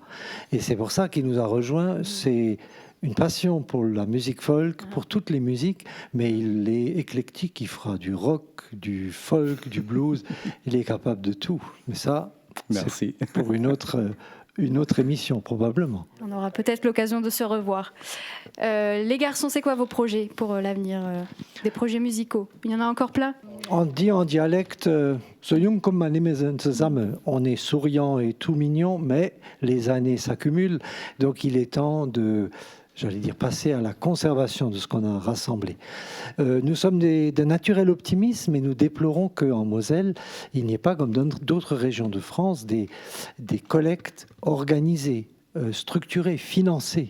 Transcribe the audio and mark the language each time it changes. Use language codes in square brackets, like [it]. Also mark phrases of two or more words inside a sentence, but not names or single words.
[fr] Et c'est pour ça qu'il nous a rejoints. C'est une passion pour la musique folk, pour toutes les musiques, mais il est éclectique, il fera du rock, du folk, du blues, il est capable de tout. Mais ça, merci. C'est pour une autre émission, probablement. On aura peut-être l'occasion de se revoir. Les garçons, c'est quoi vos projets pour l'avenir? Des projets musicaux? Il y en a encore plein? On dit en dialecte, [de] so jung kommt man nicht mehr zusammen. [fr] On est souriant et tout mignon, mais les années s'accumulent. Donc il est temps de, j'allais dire, passer à la conservation de ce qu'on a rassemblé. Nous sommes d'un naturel optimisme et nous déplorons qu'en Moselle, il n'y ait pas, comme dans d'autres régions de France, des collectes organisées, structurées, financées.